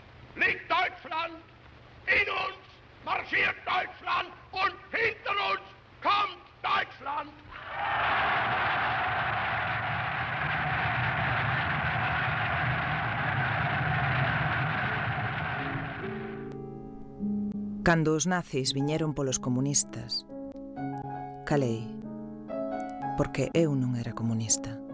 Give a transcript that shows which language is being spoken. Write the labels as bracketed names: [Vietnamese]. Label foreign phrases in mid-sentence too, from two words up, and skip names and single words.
[German] liegt Deutschland, in uns marschiert Deutschland und hinter uns kommt Deutschland. [Galician] Cando os nazis viñeron polos comunistas, calei, porque eu non era comunista.